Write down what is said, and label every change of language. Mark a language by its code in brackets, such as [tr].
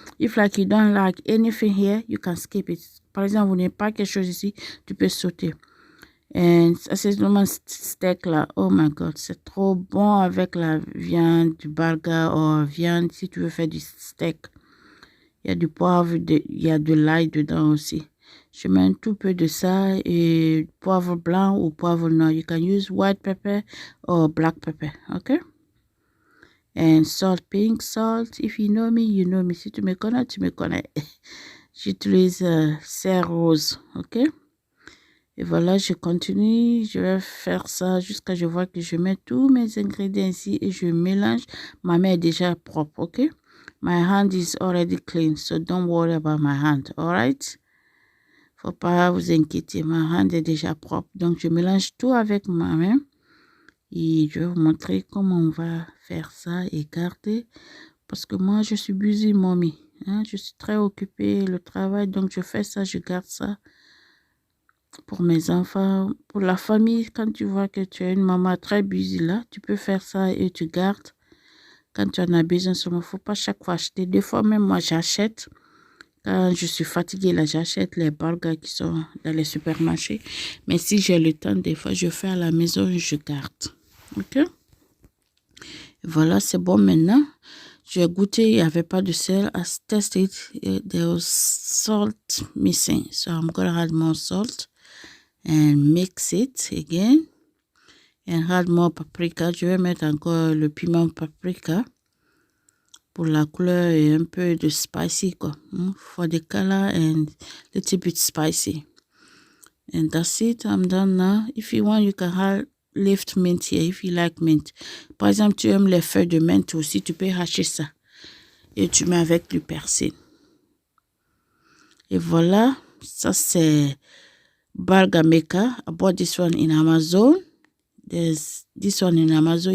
[en] If like you don't like anything here, you can skip it. [fr] Par exemple, vous n'avez pas quelque chose ici, tu peux sauter. Et ça, c'est vraiment steak là. [en] Oh my god, [fr] c'est trop bon avec la viande du burger ou viande si tu veux faire du steak. Il y a du poivre, il y a de l'ail dedans aussi. Je mets un tout peu de ça et poivre blanc ou poivre noir. [en] You can use white pepper or black pepper, okay? And salt, pink salt. If you know me, you know me. [fr] Si tu me connais, tu me connais. J'utilise serre rose, ok? Et voilà, je continue, je vais faire ça jusqu'à ce que je vois que je mets tous mes ingrédients ici et je mélange. Ma main est déjà propre, ok? [en] My hand is already clean, so don't worry about my hand, alright? [fr] Faut pas vous inquiéter, ma hand est déjà propre. Donc, je mélange tout avec ma main et je vais vous montrer comment on va faire ça et garder. Parce que moi, je suis busy mommy, hein? Je suis très occupée, le travail, donc je fais ça, je garde ça. Pour mes enfants, pour la famille, quand tu vois que tu es une maman très busy là, tu peux faire ça et tu gardes quand tu en as besoin. Il ne faut pas chaque fois acheter. Des fois même, moi, j'achète. Quand je suis fatiguée, là, j'achète les burgers qui sont dans les supermarchés. Mais si j'ai le temps, des fois, je fais à la maison et je garde. OK? Voilà, c'est bon maintenant. J'ai goûté, il n'y avait pas de sel. [en] I tested it. There was salt missing. So I'm going to add more salt. And mix it again and add more paprika. [fr] Je vais mettre encore le piment paprika pour la couleur et un peu de spicy quoi. [en] For the color and little bit spicy. And that's it. I'm done now. If you want, you can add lift mint here if you like mint. [fr] Par exemple, tu aimes les feuilles de menthe aussi, tu peux hacher ça et tu mets avec du persil. Et voilà, ça c'est Burger Maker. [en] I bought this one in Amazon. There's this one in Amazon.